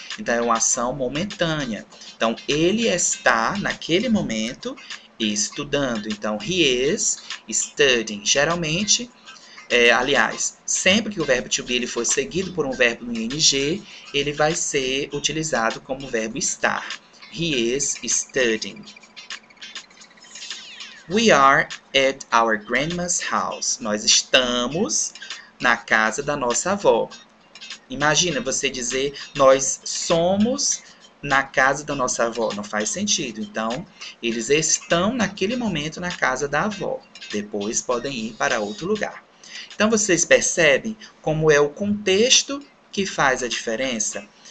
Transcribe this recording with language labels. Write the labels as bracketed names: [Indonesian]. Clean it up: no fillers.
[Portuguese] Então, é uma ação momentânea. Então, ele está, naquele momento, estudando. Então, [English] he is studying. [Portuguese] Geralmente, aliás, sempre que o verbo to be ele for seguido por um verbo no ing, ele vai ser utilizado como verbo estar. [English] He is studying. We are at our grandma's house. [Portuguese] Nós estamos na casa da nossa avó. Imagina você dizer, nós somos na casa da nossa avó. Não faz sentido. Então, eles estão naquele momento na casa da avó. Depois podem ir para outro lugar. Então, vocês percebem como é o contexto que faz a diferença?